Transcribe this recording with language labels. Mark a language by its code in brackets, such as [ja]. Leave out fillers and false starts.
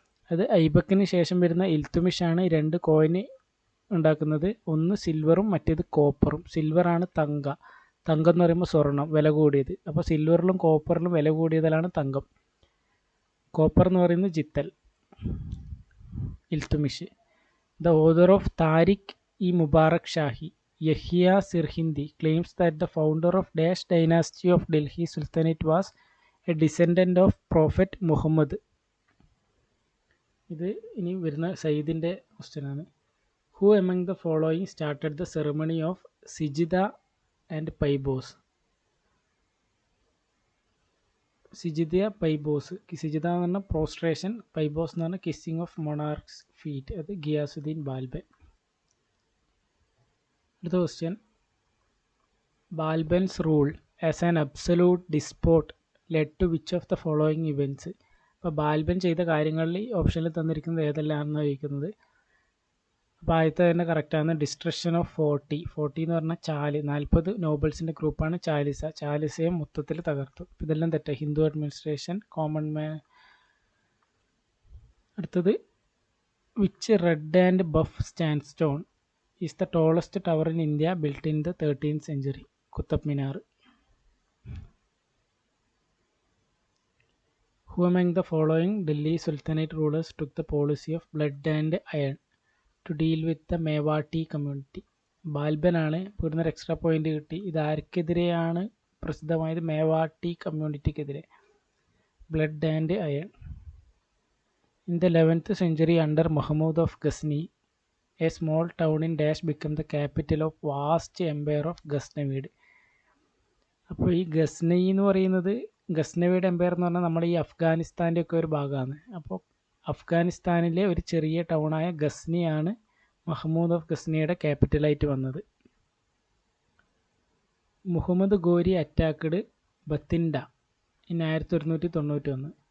[ml] അത് ഐബക്കിന് ശേഷം വരുന്ന ഇൽത്തുമിഷാണ് 2 കോയിൻ ഉണ്ടാക്കുന്നത്. ഒന്ന് സിൽവറും മറ്റേത് കോപ്പറും. സിൽവറാണ് തങ്ക എന്ന് പറയുമ്പോൾ സ്വർണം, വില കൂടിയത്. അപ്പോൾ സിൽവറിലും കോപ്പറിലും വില കൂടിയതിലാണ് തങ്കം. കോപ്പർ എന്ന് പറയുന്നത് ജിത്തൽ. Iltutmish. [en] The author of Tarikh i Mubarak Shahi Yahya Sirhindi claims that the founder of Dash dynasty of Delhi Sultanate was a descendant of Prophet Muhammad. [ml] ഇത് ഇനി വരുന്ന സയ്യിദിൻ്റെ ക്വസ്റ്റ്യനാണ്. [en] Who among the following started the ceremony of Sijida and Paibos? [ml] സിജിദ പൈബോസ്. സിജിദ എന്ന് പറഞ്ഞാൽ പ്രോസ്ട്രേഷൻ, പൈബോസ് എന്ന് പറഞ്ഞാൽ kissing of മൊണാർക്സ് feet. അത് ഗിയാസുദ്ദീൻ ബാൽബൻ. അടുത്ത question, [en] Balban's rule as an absolute despot led to which of the following events. [ml] അപ്പോൾ ബാൽബൻ ചെയ്ത കാര്യങ്ങളിൽ ഓപ്ഷനിൽ തന്നിരിക്കുന്നത് ഏതെല്ലാമാണെന്ന് ചോദിക്കുന്നത്. അപ്പോൾ ആദ്യത്തെ തന്നെ കറക്റ്റാണ്. ഡിസ്ട്രക്ഷൻ ഓഫ് 40 എന്ന് പറഞ്ഞാൽ 40 നോബൽസിൻ്റെ ഗ്രൂപ്പാണ് ചാലിസയെ മൊത്തത്തിൽ തകർത്തു. ഇതെല്ലാം തെറ്റാണ്. [en] Hindu administration, common man. അടുത്തത് which red and buff sandstone is the tallest tower in India built in the 13th century? [ml] Qutub Minar. [en] Who among the following Delhi Sultanate rulers took the policy of blood and iron to deal with the Mewati community? [ml] ബാൽബനാണ്. ഇവിടുന്ന് ഒരു extra point കിട്ടി. ഇത് ആർക്കെതിരെയാണ് പ്രസിദ്ധമായത്? മേവാട്ടി കമ്മ്യൂണിറ്റിക്കെതിരെ. Blood and iron. [en] In the 11th century under Mahmud of Ghazni, a small town in Dash became the capital of vast empire of Ghaznavid. [ml] അപ്പോൾ ഈ ഗസ്നി എന്ന് പറയുന്നത്, ഗസ്നവിയുടെ Empire എന്ന് പറഞ്ഞാൽ നമ്മുടെ ഈ അഫ്ഗാനിസ്ഥാൻ്റെ ഒക്കെ ഒരു ഭാഗമാണ്. അപ്പോൾ അഫ്ഗാനിസ്ഥാനിലെ ഒരു ചെറിയ ടൗണായ ഗസ്നിയാണ് മഹ്മൂദ് ഓഫ് ഗസ്നിയുടെ ക്യാപിറ്റലായിട്ട് വന്നത്. [en] Muhammad Ghori attacked Bathinda in 1191.